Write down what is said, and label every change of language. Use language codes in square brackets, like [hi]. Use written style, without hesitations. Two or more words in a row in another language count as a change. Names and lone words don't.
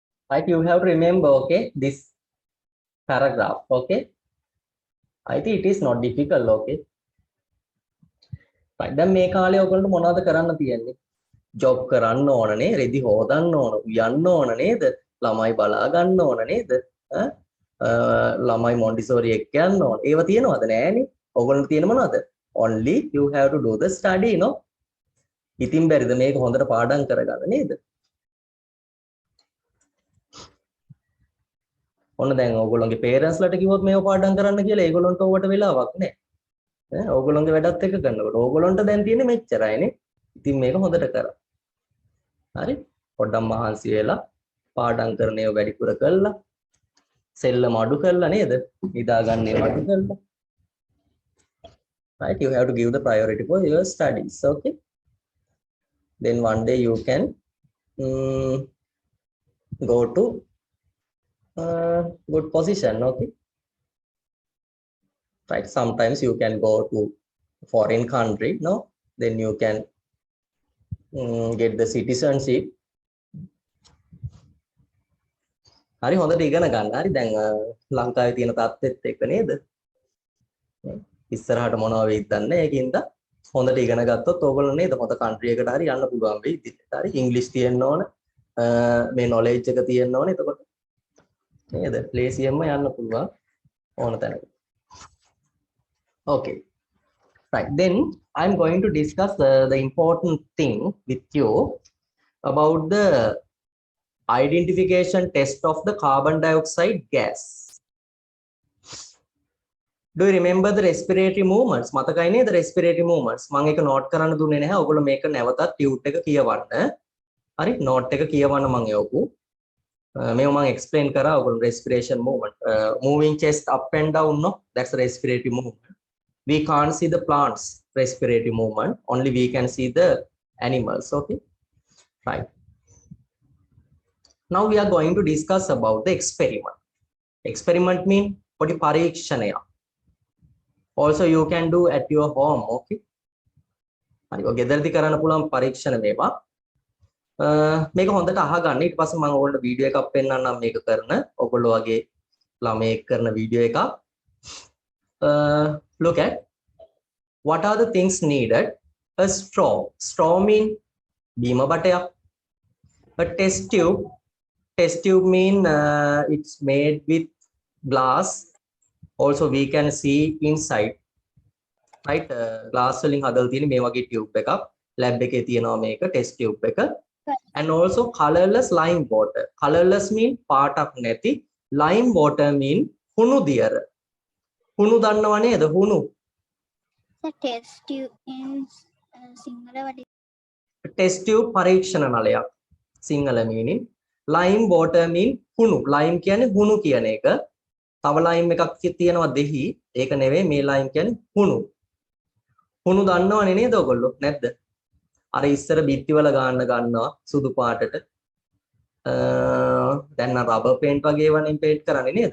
[en] Right, you have to remember, okay, this paragraph. Okay, I think it is not difficult. Okay, right. [si] දැන් මේ කාලේ ඔයගොල්ලන්ට මොනවද කරන්න තියෙන්නේ? ජොබ් කරන්න ඕනනේ, රෙදි හොදන්න ඕන, උයන්න ඕන නේද? ළමයි බලා ගන්න ඕන නේද? ළමයි මොන්ටිසෝරි එක්ක යන්න ඕන. ඒව තියෙනවද නෑනේ? ඔයගොල්ලන්ට තියෙන මොනවද? [en] Only you have to do the study, no? [si] ඉතින් බැරිද මේක හොඳට පාඩම් කරගන්න නේද? ඔන්න දැන් ඔයගොල්ලන්ගේ parents ලට කිව්වොත් මේව පාඩම් කරන්න කියලා ඒගොල්ලන්ට ඕවට වෙලාවක් නැහැ. ඕගොල්ලන්ගේ වැඩත් එක්ක කරනකොට ඕගොල්ලන්ට දැන් තියෙන්නේ මෙච්චරයිනේ. ඉතින් මේක හොඳට කරා. හරි? පොඩ්ඩක් මහන්සි වෙලා පාඩම් කරන ඒවා වැඩිපුර කළා. සෙල්ලම අඩු කළා නේද? නිදා ගන්න ඒවා අඩු කළා. [en] Right? You have to give the priority for your studies. Okay? Then one day you can go to good position. Okay, right, sometimes you can go to foreign country, no, then you can get the citizenship. [si] හරි හොඳට ඉගෙන ගන්න. හරි දැන් ලංකාවේ තියෙන තත්ත්වෙත් එක්ක නේද? ඉස්සරහට මොනවා වෙයිද දන්නේ. ඒකින්ද හොඳට ඉගෙන ගත්තොත් ඕගොල්ලෝ නේද හොඳ කන්ට්‍රි එකට හරි යන්න පුළුවන් වෙයි. හරි ඉංග්‍රීසි තියෙන්න ඕන. මේ knowledge එක තියෙන්න ඕන. එතකොට නේද? ලේසියෙන්ම යන්න පුළුවන් ඕන තැනකට. [en] Okay, right, then I'm going to discuss the important thing with you about the identification test of the carbon dioxide gas. Do you remember the respiratory movements? [si] මතකයි නේද [en] respiratory movements? [si] මම ඒක note කරන්න දුන්නේ නැහැ. ඔයගොල්ලෝ මේක නැවතත් tute එක කියවන්න. හරි note එක කියවන්න මම යවපු. මේව මම explain කරා ඔයගොල්ලෝ [en] respiration movement. Moving chest up and down, no, that's the respiratory movement. We can't see the plants respiratory movement, only we can see the animals. Okay, right. Now we are going to discuss about the experiment. Experiment mean [si] පොඩි පරීක්ෂණය. [en] Also you can do at your home. [si] Okay, හරි ඔය ගෙදරදී කරන්න පුළුවන් පරීක්ෂණ මේවා. මේක හොඳට අහගන්න. ඊට පස්සේ මම ඔයගොල්ලන්ට වීඩියෝ එකක් පෙන්නන්නම් මේක කරන. ඔයගොල්ලෝ වගේ ළමයෙක් කරන වීඩියෝ එකක්. [en] Look at what are the things needed. A straw. Straw mean [si] බීම බටයක්. [en] A test tube. Test tube mean it's made with glass. Also we can see inside. Right? [si] Glass වලින් හදලා තියෙන මේ වගේ tube එකක්. lab එකේ තියෙනවා මේක [en] test tube [si] එක. [en] And also colorless lime water. Colorless mean [si] පාටක් නැති. [en] Lime water mean [si] හුණු දියර. හුණු දන්නව නේද? හුණු. [en] The test tube in Sinhala what is test tube [si] පරීක්ෂණ නලයක්. සිංහල meaning. [en] Lime water mean [si] හුණු. lime කියන්නේ හුණු කියන එක. තව lime එකක් තියෙනවා දෙහි. ඒක නෙවෙයි මේ lime කියන්නේ හුණු. හුණු දන්නවනේ නේද ඔයගොල්ලෝ? නැද්ද? අර ඉස්සර බිත්තිවල ගන්නවා සුදු පාටට. දැන් නම් රබර් පේන්ට් වගේ වලින් පේන්ට් කරන්නේ නේද?